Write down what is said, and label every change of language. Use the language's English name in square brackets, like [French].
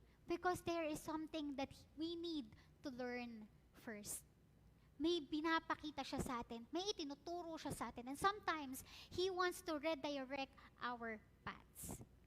[English] Because there is something that we need to learn first. [Filipino] May pinapakita siya sa atin. May itinuturo siya sa atin. [English] And sometimes, He wants to redirect our paths.